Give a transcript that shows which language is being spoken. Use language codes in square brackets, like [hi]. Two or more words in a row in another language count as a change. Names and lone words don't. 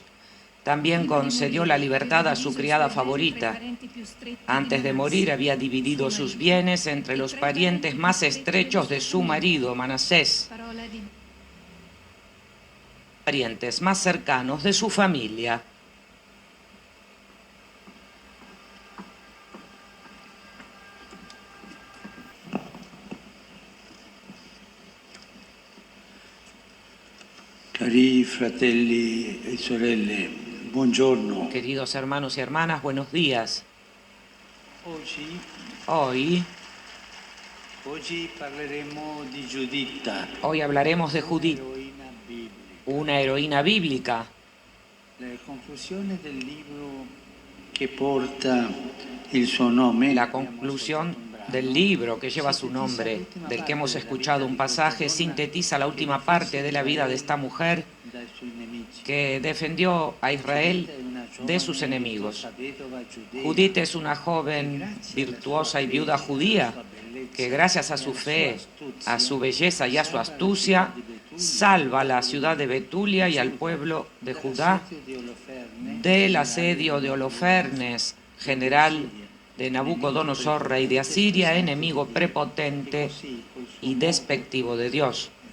[es] También concedió la libertad a su criada favorita. Antes de morir había dividido sus bienes entre los parientes más estrechos de su marido, Manasés, parientes más cercanos de su familia. [it] Cari fratelli e sorelle, buongiorno. [es] Queridos hermanos y hermanas, buenos días. [it] Oggi [es] Hoy [it] parleremo di Giuditta, [es] Hoy hablaremos de Judith, [it] eroina biblica. [es] una heroína bíblica. [it] Le conclusioni del libro che porta il suo nome. [es] La conclusión del libro que lleva su nombre, del que hemos escuchado un pasaje, sintetiza la última parte de la vida de esta mujer que defendió a Israel de sus enemigos. Judith es una joven virtuosa y viuda judía que gracias a su fe, a su belleza y a su astucia, salva a la ciudad de Betulia y al pueblo de Judá del asedio de Holofernes, general de Nabucodonosor, rey de Asiria, enemigo prepotente y despectivo de Dios.